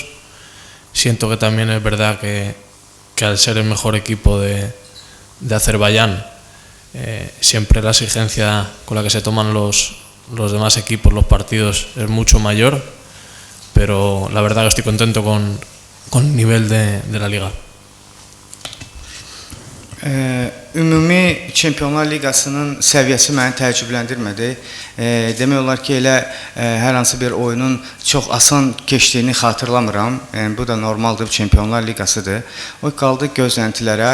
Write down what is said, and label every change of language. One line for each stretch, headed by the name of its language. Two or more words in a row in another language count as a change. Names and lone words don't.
Spanish: Siento que también es verdad que al ser el mejor equipo de Azerbaiyán, siempre la exigencia con la que se toman los demás equipos los partidos es mucho mayor, pero la verdad que estoy contento con el nivel de la liga.
Azerbaijani: Ümumi Çempionlar Liqasının səviyyəsi məni təəccübləndirmədi. Demək olar ki, elə hər hansı bir oyunun çox asan keçdiyini xatırlamıram. Bu da normaldır, Çempionlar Liqasıdır. O qaldı gözləntilərə.